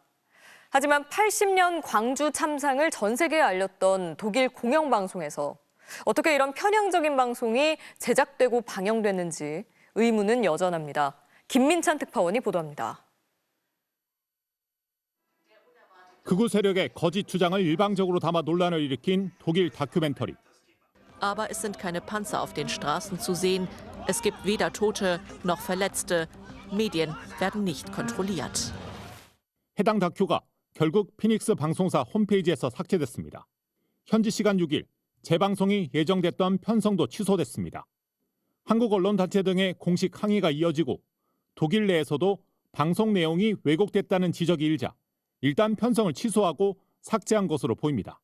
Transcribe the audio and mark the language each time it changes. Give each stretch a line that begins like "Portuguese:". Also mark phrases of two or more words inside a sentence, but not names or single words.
Korean: 하지만 80년 광주 참상을 전 세계에 알렸던 독일 공영방송에서 어떻게 이런 편향적인 방송이 제작되고 방영됐는지 의문은 여전합니다. 김민찬 특파원이 보도합니다. 극우 세력의 거짓 주장을 일방적으로 담아 논란을 일으킨 독일 다큐멘터리.
German: Aber es sind keine Panzer auf den Straßen zu sehen. Es gibt weder Tote noch Verletzte. Medien werden nicht kontrolliert.
Korean: 해당 다큐가 결국 피닉스 방송사 홈페이지에서 삭제됐습니다. 현지 시간 6일 재방송이 예정됐던 편성도 취소됐습니다. 한국 언론단체 등의 공식 항의가 이어지고 독일 내에서도 방송 내용이 왜곡됐다는 지적이 일자 일단 편성을 취소하고 삭제한 것으로 보입니다.